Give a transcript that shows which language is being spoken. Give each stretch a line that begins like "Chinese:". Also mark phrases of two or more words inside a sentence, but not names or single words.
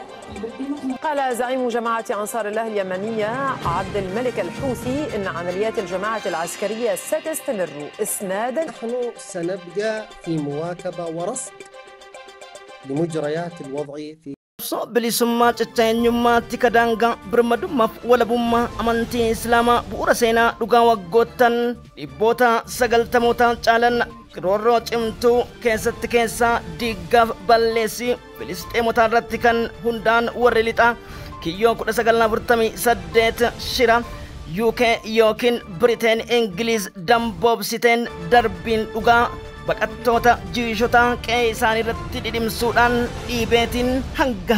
Arabic: قال زعيم جماعة أنصار الله اليمنية عبد الملك الحوثي إن عمليات الجماعة العسكرية ستستمر إسنادا. نحن سنبقى في مواكبة ورصد لمجريات الوضع في
Oromo: bilisummaa cicciinyummaatti kadaangaa birmadummaaf walabummaa amantii islaamaa bu'uura seenaa dhugaa waggoottan dhibboota 90 caalan roorroo cimtuu keessaa diiggaaf balleessii filisxeemotaa irratti kan hundaan warri lixaa kiyyoo 1948 shira UK yookiin Britain Ingiliiz damboobsiteen darbiin dhugaa baqattoota jiishotaa qe'ee isaanii irratti dhidhimsuudhaan dhiibeetiin hanga